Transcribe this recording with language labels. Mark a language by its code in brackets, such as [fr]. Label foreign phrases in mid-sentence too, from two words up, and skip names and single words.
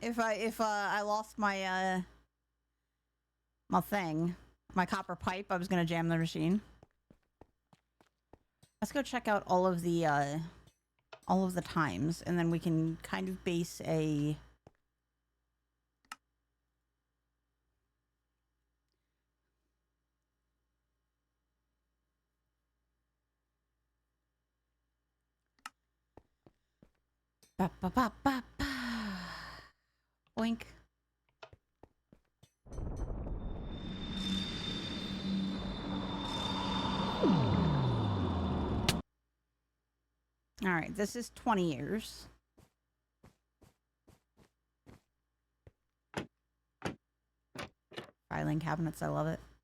[en] If I lost my my thing, my copper pipe, I was gonna jam the machine. Let's go check out all of the times, and then we can kind of base a ba ba ba ba ba. Boink. All right, this is 20 years. Filing cabinets, I love it.